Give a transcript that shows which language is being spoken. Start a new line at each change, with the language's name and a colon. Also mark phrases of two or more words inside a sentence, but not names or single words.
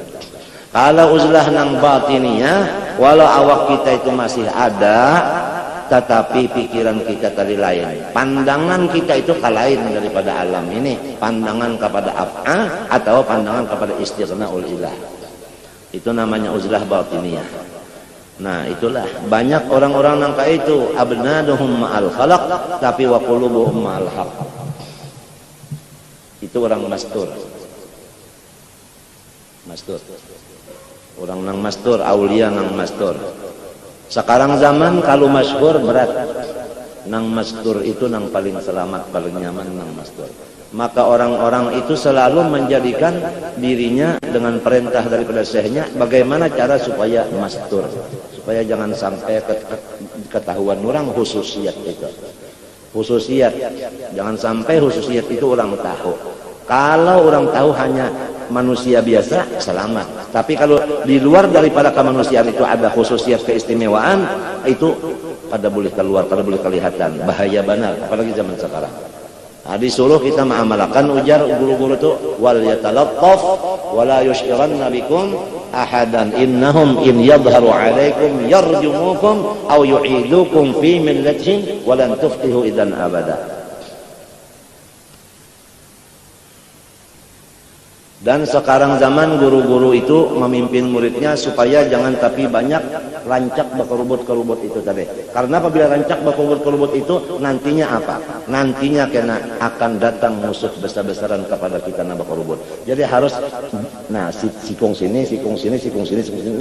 Banjar: Kalau uzlah nang batiniyah, walau awak kita itu masih ada, tetapi pikiran kita tadi lain. Pandangan kita itu lain daripada alam ini. Pandangan kepada af'al atau pandangan kepada
Arabic: استغناء الإله.
Banjar: Itu namanya uzlah batiniyah. Nah itulah banyak orang-orang nang kayak itu
Arabic: أبدانهم مع الخلق
Banjar: tapi
Arabic: وقلوبهم مع الحق.
Banjar: Itu orang mastur. Orang nang mastur, aulia nang mastur. Sekarang zaman kalau masyhur berat. Nang mastur itu nang paling selamat, paling nyaman nang mastur. Maka orang-orang itu selalu menjadikan dirinya dengan perintah daripada syekhnya bagaimana cara supaya mastur. Supaya jangan sampai ketahuan orang khususiyat itu. Khususiyat. Jangan sampai khususiyat itu orang tahu. Kalau orang tahu hanya manusia biasa, selamat. Tapi kalau di luar daripada kemanusiaan itu ada khususiat keistimewaan, itu pada boleh keluar, pada boleh kelihatan. Bahaya benar, apalagi zaman sekarang. Disuruh kita mengamalkan ujar guru-guru itu
Arabic: وليتلطف ولا يشعرن بكم أحدا إنهم إن يظهروا عليكم يرجموكم أو يعيدوكم في ملتهم ولن تفلحوا إذا أبدا.
Banjar: Dan sekarang zaman guru-guru itu memimpin muridnya supaya jangan tapi banyak rancak bakurubut-kerubut itu tadi. Karena apabila rancak bakurubut-kerubut itu nantinya apa? Nantinya kena akan datang musuh besar-besaran kepada kita na bakurubut. Jadi harus sikung sini, sikung sini, sikung sini, sikung sini.